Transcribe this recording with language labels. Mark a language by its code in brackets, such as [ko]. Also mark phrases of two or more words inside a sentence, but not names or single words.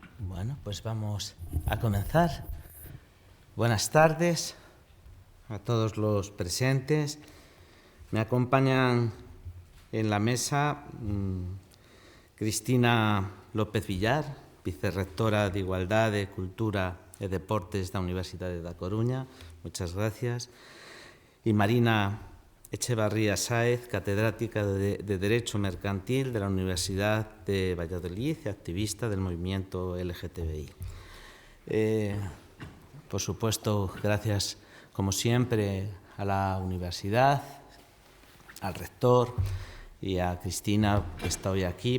[es] Bueno, pues vamos a comenzar. Buenas tardes a todos los presentes. Me acompañan en la mesa Cristina López Villar, vicerrectora de [gl] Igualdade, Cultura e Deportes da Universidade da Coruña. [es] Muchas gracias. Y Marina Echevarría Sáez, catedrática de Derecho Mercantil de la Universidad de Valladolid y activista del movimiento LGTBI. Por supuesto, gracias, como siempre, a la universidad, al rector y a Cristina, que está hoy aquí,